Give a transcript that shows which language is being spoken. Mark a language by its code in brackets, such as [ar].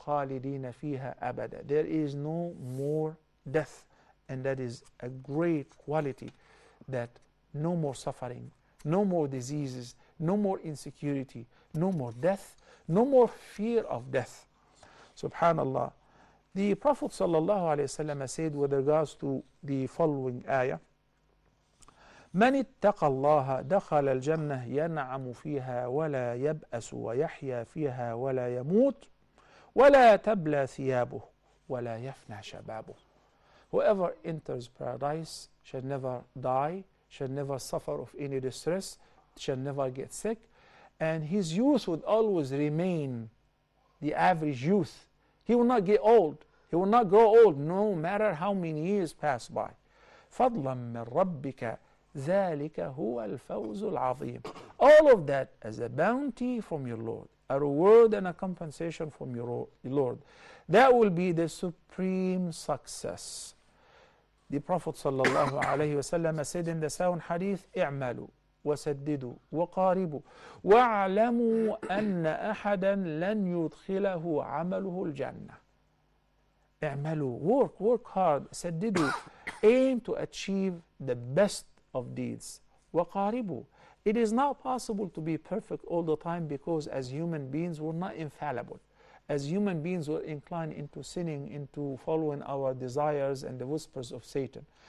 [ar] Khalidina fiha abada. [en] There is no more death. And that is a great quality, that no more suffering, no more diseases, no more insecurity, no more death, no more fear of death. [ar] Subhanallah. [en] The Prophet ﷺ said with regards to the following ayah, [ar] من اتقى الله دخل الجنة ينعم فيها ولا يبأس ويحيا فيها ولا يموت ولا تبلى ثيابه ولا يفنى شبابه. [en] Whoever enters paradise shall never die, shall never suffer of any distress, shall never get sick, and his youth would always remain the average youth. He will not get old. He will not grow old no matter how many years pass by. [ar] فضلا من ربك ذلك هو الفوز العظيم. [en] All of that as a bounty from your Lord, a reward and a compensation from your Lord. That will be the supreme success. The Prophet ﷺ said in the sound hadith, [ar] اعملوا وسددوا وقاربوا واعلموا أن أحدا لن يدخله عمله الجنة. اعملوا, [en] work hard, [ar] سددوا, [en] aim to achieve the best of deeds. [ar] وَقَارِبُوا. [en] It is not possible to be perfect all the time because as human beings we're not infallible. As human beings we're inclined into sinning, into following our desires and the whispers of Satan.